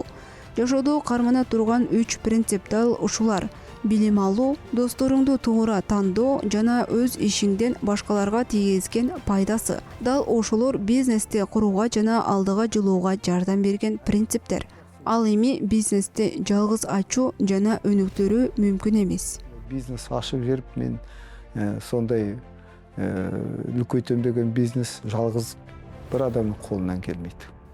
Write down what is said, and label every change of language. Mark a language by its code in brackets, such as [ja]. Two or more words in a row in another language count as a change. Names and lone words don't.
[ky] Жашоодо кармана турган 3 принцип дал ушулар: билим алуу, досторуңду туура тандоо жана өз ишиңден башкаларга тийгизген пайдасы. Дал ошолор бизнести курууга жана алдыга жылууга жардам берген принциптер. Ал эми бизнести жалгыз ачуу жана өнүктүрүү мүмкүн эмес. Бизнес ашып берип, [kk] мен сондай үлкөйтөм деген бизнес жалгыз бір адамның қолынан келмейді.